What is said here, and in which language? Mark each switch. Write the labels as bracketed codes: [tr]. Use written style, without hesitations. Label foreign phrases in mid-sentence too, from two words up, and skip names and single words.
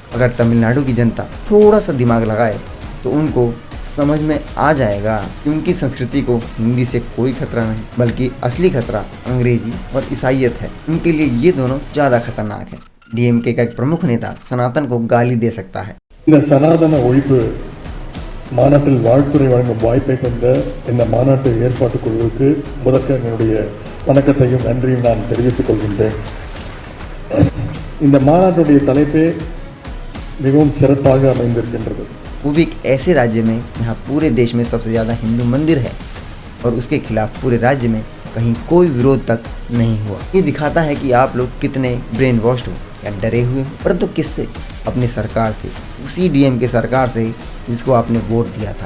[hi] अगर तमिलनाडु की जनता थोड़ा सा दिमाग लगाए तो उनको समझ में आ जाएगा कि उनकी संस्कृति को हिंदी से कोई खतरा नहीं, बल्कि असली खतरा अंग्रेजी और ईसाइयत है। उनके लिए ये दोनों ज़्यादा खतरनाक है। DMK का एक प्रमुख नेता सनातन को गाली दे सकता है। [ta] சனாதன ஒழிப்பு மாநாட்டில் வாழ்த்துறை வழங்கும் வாய்ப்பை கொண்ட இந்த மாநாட்டு ஏற்பாட்டு குழுவுக்கு முதற்க என்னுடைய வணக்கத்தையும் நன்றியும் நான் தெரிவித்துக் கொள்கின்றேன்। இந்த மாநாட்டுடைய தலைப்பே மிகவும் சிறப்பாக அமைந்திருக்கின்றது। [hi] वो भी एक ऐसे राज्य में जहाँ पूरे देश में सबसे ज़्यादा हिंदू मंदिर है और उसके खिलाफ पूरे राज्य में कहीं कोई विरोध तक नहीं हुआ। ये दिखाता है कि आप लोग कितने [en] brain washed [hi] हो या डरे हुए हो। परंतु किससे? अपनी सरकार से, उसी डीएम के सरकार से जिसको आपने वोट दिया था।